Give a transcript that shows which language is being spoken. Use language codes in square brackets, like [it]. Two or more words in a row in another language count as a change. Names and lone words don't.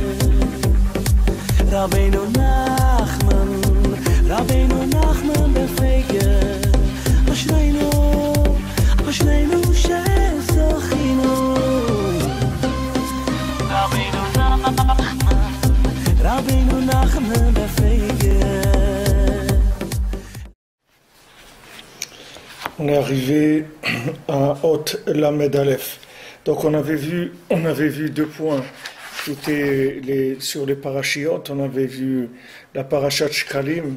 [he] Rabbeinu Nachman, Rabbeinu Nachman befeige. אשרינו, אשרינו שזכינו. Rabbeinu Nachman, Rabbeinu Nachman befeige. [fr] On est arrivé à [he] אות למד אלף. [fr] Donc on avait vu 2 points. Tout est sur les parachiotes. On avait vu la [he] פרשת שקלים.